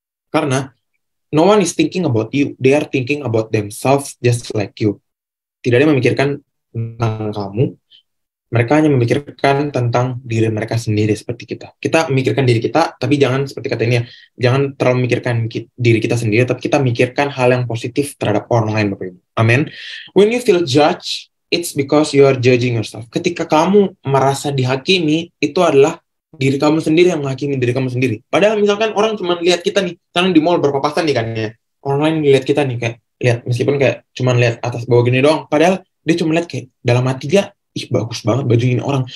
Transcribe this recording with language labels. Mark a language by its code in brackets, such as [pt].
[id] Karena [en] no one is thinking about you, they are thinking about themselves just like you. [id] Tidak ada yang memikirkan tentang kamu, mereka hanya memikirkan tentang diri mereka sendiri seperti kita. Kita memikirkan diri kita, tapi jangan seperti kata ini ya, jangan terlalu memikirkan diri kita sendiri, tapi kita memikirkan hal yang positif terhadap orang lain, Bapak Ibu. Amin. [en] When you feel judged, it's because you are judging yourself. [id] Ketika kamu merasa dihakimi, itu adalah diri kamu sendiri yang menghakimi diri kamu sendiri. Padahal misalkan orang cuma lihat kita nih, sekarang di mall berpapasan nih kan ya, orang lain lihat kita nih kayak, lihat meskipun kayak cuma lihat atas bawah gini doang, padahal dia cuma lihat kayak dalam hati dia, bagus banget baju ini orang.